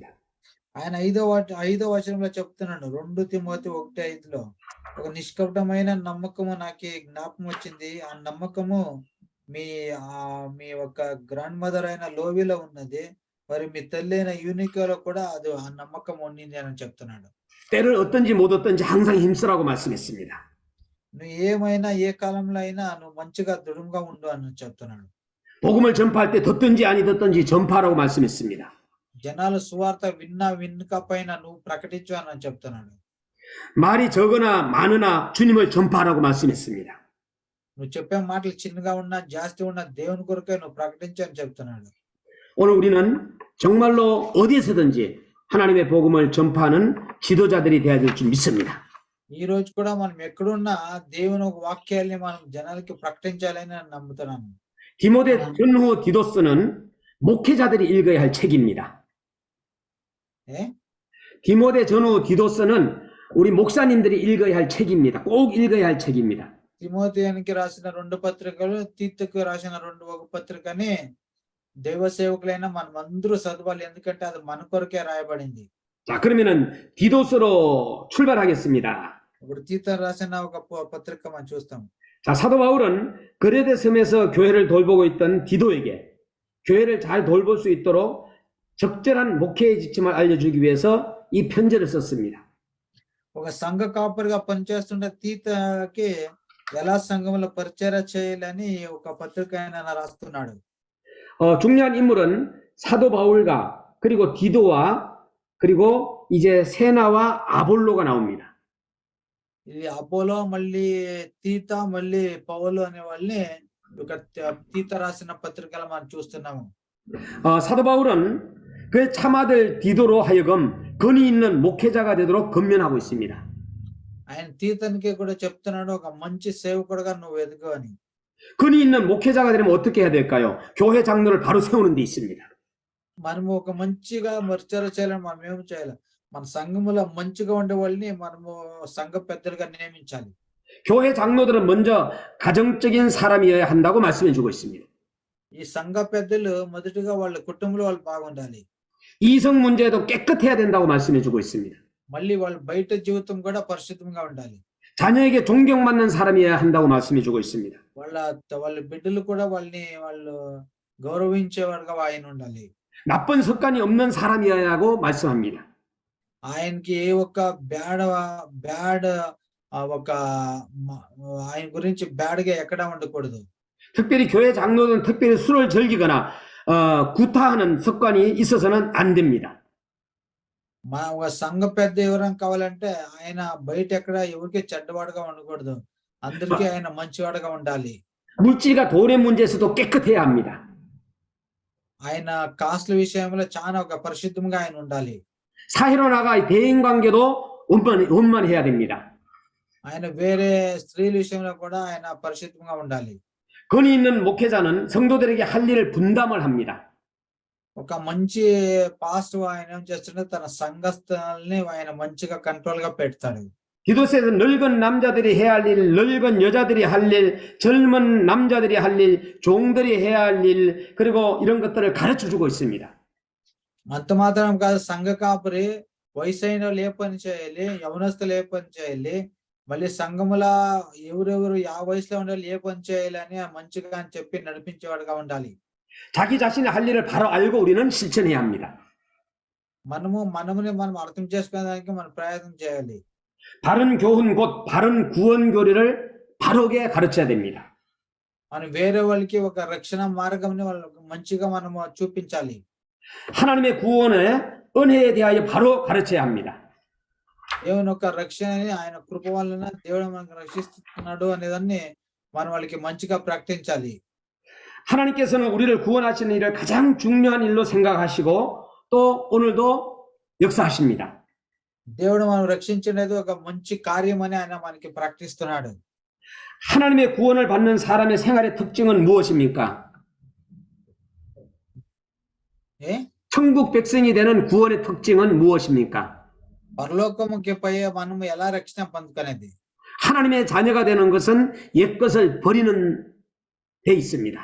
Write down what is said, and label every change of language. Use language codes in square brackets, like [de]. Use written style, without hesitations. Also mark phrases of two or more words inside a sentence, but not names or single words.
[te] ఆయన 5వ వచనంలో చెప్తున్నాడు, 2 తిమోతి 1:5లో ఒక నిష్కపటమైన నమ్మకము నాకు జ్ఞాపకం వచ్చింది. ఆ నమ్మకము మీ ఒక [en] grand mother [te] అయిన లోవిలో ఉన్నది, మరి మీ తల్లి అయిన యూనికోలో కూడా అది ఆ నమ్మకం ఉండింది అని చెప్తున్నాడు. [ko] 때를 얻든지 못 얻든지 항상 힘쓰라고 말씀했습니다. [te] నువ్వు ఏమైనా ఏ కాలంలో అయినా నువ్వు మంచిగా దృఢంగా ఉండు అని చెప్తున్నాడు. [ko] 복음을 전파할 때 듣든지 아니 듣든지 전파하라고 말씀했습니다. [te] జనాలు సువార్త వినకపోయినా నువ్వు ప్రకటించు అని చెప్తున్నాడు. [ko] 말이 적으나 많으나 주님을 전파하라고 말씀했습니다. [te] నువ్వు చెప్పే మాటలు చిన్నగా ఉన్నా జాస్తి ఉన్నా దేవుని కొరకే నువ్వు ప్రకటించు అని చెప్తున్నాడు. [ko] 오늘 우리는 정말로 어디에서든지 하나님의 복음을 전파하는 지도자들이 되어야 될 줄 믿습니다. [te] ఈ రోజు కూడా మనం ఎక్కడున్నా దేవుని ఒక వాక్యాల్ని మనం జనాలకి ప్రకటించాలని నేను నమ్ముతున్నాను. [ko] 디모데 전후 디도스는 목회자들이 읽어야 할 책입니다. 디모데 전후 디도서는 우리 목사님들이 읽어야 할 책입니다. 꼭 읽어야 할 책입니다. [te] తిమోతికి రాసిన 2 పత్రికలు, తీతుకు రాసిన 1 పత్రికని దైవ సేవకులైన మనమందరూ చదవాలి. ఎందుకంటే అది మన కొరకే రాయబడింది. [ko] 자, 그러면은 디도서로 출발하겠습니다. [te] ఇప్పుడు తీత రాసిన ఒక పత్రిక మనం చూస్తాం. [ko] 자, 사도 바울은 그레데 섬에서 교회를 돌보고 있던 디도에게 교회를 잘 돌볼 수 있도록 적절한 목회의 지침을 알려주기 위해서 이 편지를 썼습니다. [te] ఒక సంఘ కాపరిగా పనిచేస్తున్న తీతకి ఎలా సంఘంలో పరిచర్య చేయాలని ఒక పత్రిక ఆయన రాస్తున్నాడు. [ko] 중요한 인물은 사도 바울과 그리고 디도와 그리고 이제 세나와 아볼로가 나옵니다. [te] ఇది అపోలో, మళ్ళీ తీత, మళ్ళీ పౌలు అనే వాళ్ళని ఒక తీత రాసిన పత్రికలు మనం చూస్తున్నాము. [ko] 사도 바울은 그 참아들 디도로 하여금 권위 있는 목회자가 되도록 권면하고 있습니다. [te] ఆయన తీతనికి కూడా చెప్తున్నాడు, ఒక మంచి సేవకుడుగా నువ్వు ఎదుగు అని. [ko] 권위 있는 목회자가 되려면 어떻게 해야 될까요? 교회 장로를 바로 세우는 데 있습니다. [te] మనము ఒక మంచిగా పరిచర్య చేయాలని మనం ఏం చేయాలి? మన సంఘములో మంచిగా ఉండే వాళ్ళని మనము సంఘ పెద్దలుగా నియమించాలి. [ko] 교회 장로들은 먼저 가정적인 사람이어야 한다고 말씀해 주고 있습니다. [te] ఈ సంఘ పెద్దలు మొదటిగా వాళ్ళ కుటుంబంలో వాళ్ళు బాగుండాలి. [ko] 이성 문제도 깨끗해야 된다고 말씀해 주고 있습니다. [te] మళ్ళీ వాళ్ళ బయట జీవితం కూడా పరిశుద్ధంగా ఉండాలి. [ko] 자녀에게 존경받는 사람이어야 한다고 말씀해 주고 있습니다. [te] వాళ్ళ బిడ్డలు కూడా వాళ్ళు గౌరవించేవాడుగా ఆయన ఉండాలి. [ko] 나쁜 습관이 없는 사람이어야 하고 말씀합니다. [te] ఆయనకి ఏ ఒక్క బ్యాడ్ ఒక ఆయన గురించి బ్యాడ్ గా ఎక్కడా ఉండకూడదు. [ko] 특별히 교회 장로는 특별히 술을 즐기거나 구타하는 습관이 있어서는 안 됩니다. [te] ఒక సంఘ పెద్ద ఎవరైనా కావాలంటే ఆయన బయట ఎక్కడ ఎవరికి చెడ్డవాడుగా ఉండకూడదు. అందరికీ ఆయన మంచివాడుగా ఉండాలి. [ko] 물질과 돈의 문제에서도 깨끗해야 합니다. [te] ఆయన కాస్ట్ల విషయంలో చాలా ఒక పరిశుద్ధంగా ఆయన ఉండాలి. [ko] 사회로 나가 대인 관계도 원만해야 됩니다. [te] ఆయన వేరే స్త్రీల విషయంలో కూడా ఆయన పరిశుద్ధంగా ఉండాలి. [ko] 권위 있는 목회자는 성도들에게 할 일을 분담을 합니다. [te] ఒక మంచి పాస్టర్ ఆయన ఏం చేస్తుంటే తన సంఘస్థుల్ని ఆయన మంచిగా కంట్రోల్ గా పెడతాడు. [ko] 디도스에서 늙은 남자들이 해야 할 일, 늙은 여자들이 할 일, 젊은 남자들이 할 일, 종들이 해야 할 일, 그리고 이런 것들을 가르쳐 주고 있습니다. [te] అంత మాత్రం కాదు, సంఘ కాపురి వయసైన వాళ్ళు ఏ పని చేయాలి, యవనస్తులు ఏ పని చేయాలి, మళ్ళీ సంఘములా ఎవరెవరు ఆ వయసులో ఉండాలి, ఏ పని చేయాలి అని మంచిగా అని చెప్పి నడిపించేవాడుగా ఉండాలి. [ko] 자기 자신의 할 일을 바로 알고 우리는 실천해야 합니다. [te] మనముని మనం అర్థం చేసుకోవడానికి మనం ప్రయత్నం చేయాలి. [ko] 바른 교훈 곧 바른 구원 교리를 바르게 가르쳐야 됩니다. [te] మనం వేరే వాళ్ళకి ఒక రక్షణ మార్గంని వాళ్ళకి మంచిగా మనం చూపించాలి. [ko] 하나님의 구원의 은혜에 대하여 바로 가르쳐야 합니다. [te] దేవుని యొక్క రక్షణని ఆయన కృప వలన దేవుడు మనకు రక్షిస్తున్నాడు అనేదాన్ని మనం వాళ్ళకి మంచిగా ప్రకటించాలి. [ko] 하나님께서는 우리를 구원하시는 일을 가장 중요한 일로 생각하시고 또 오늘도 역사하십니다. [te] దేవుడు మనం రక్షించినది ఒక మంచి కార్యం అని ఆయన మనకి ప్రకటిస్తున్నాడు. [ko] 하나님의 구원을 받는 사람의 생활의 특징은 무엇입니까? 천국 백성이 되는 구원의 특징은 무엇입니까? [te] పరలోకముకి పోయే మనము ఎలా రక్షణ పొందుకునేది? [ko] 하나님의 자녀가 되는 것은 옛것을 버리는 데 있습니다.